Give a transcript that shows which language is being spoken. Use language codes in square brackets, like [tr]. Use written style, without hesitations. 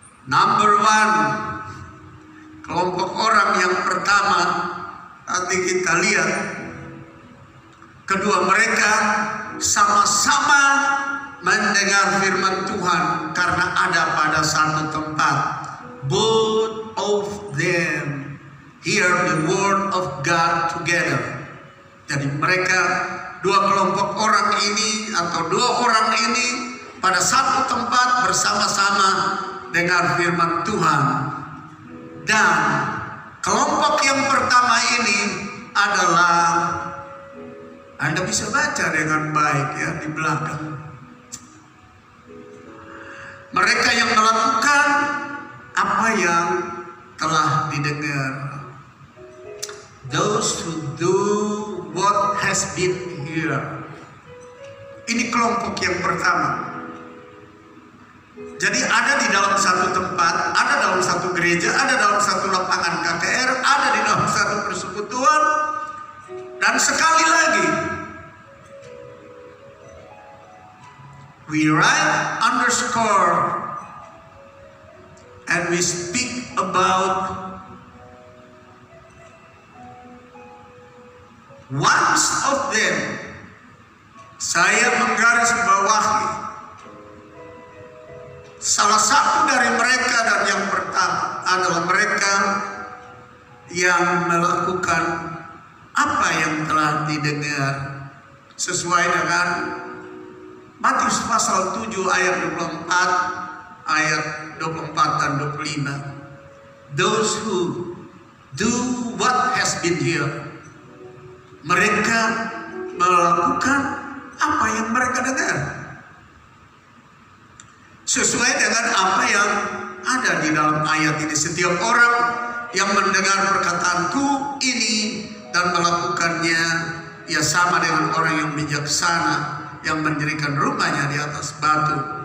[en] Number one, [id] kelompok orang yang pertama, nanti kita lihat Kedua mereka sama-sama mendengar firman Tuhan karena ada pada satu tempat. [en] Both of them hear the word of God together. [id] Jadi mereka, dua kelompok orang ini atau dua orang ini pada satu tempat bersama-sama dengar firman Tuhan. Dan kelompok yang pertama ini adalah, Anda bisa baca dengan baik ya di belakang. Mereka yang melakukan apa yang telah didengar. [en] Those who do what has been heard. [id] Ini kelompok yang pertama. Jadi ada di dalam satu tempat, ada dalam satu gereja, ada dalam satu lapangan KKR, ada di dalam satu persekutuan. Dan sekali lagi, [en] we write underscore and we speak about once of them. [id] Saya menggaris bawahi salah satu dari mereka, dan yang pertama adalah mereka yang melakukan apa yang telah didengar sesuai dengan Matius pasal 7 ayat 24, ayat 24 dan 25. [en] Those who do what has been heard. [id] Mereka melakukan apa yang mereka dengar. Sesuai dengan apa yang ada di dalam ayat ini. Setiap orang yang mendengar perkataanku ini dan melakukannya, ia sama dengan orang yang bijaksana yang mendirikan rumahnya di atas batu.